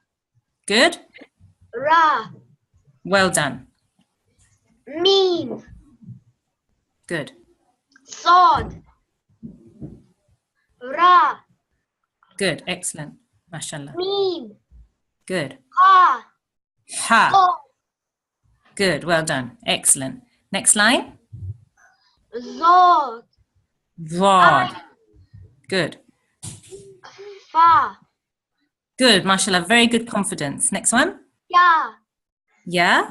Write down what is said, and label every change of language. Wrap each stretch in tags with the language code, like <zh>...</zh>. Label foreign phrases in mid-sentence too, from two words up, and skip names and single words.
<en>Good.</en> <ar>Ra.</ar> <en>Well done.</en> <ar>Meen.</ar> <en>Good.</en> <ar>Sod. Ra.</ar> <en>Good. Excellent. MashaAllah.</en> <ar>Meen.</ar> <en>Good.</en> <ar>Ha. Ha. O.</ar> <en>Good. Well done. Excellent. Next line.</en> <ar>Zod. Vod. Good. Fa.</ar> <en>Good. MashaAllah. Very good confidence. Next one.</en> <ar>Ya.</ar> <en>Yeah.</en>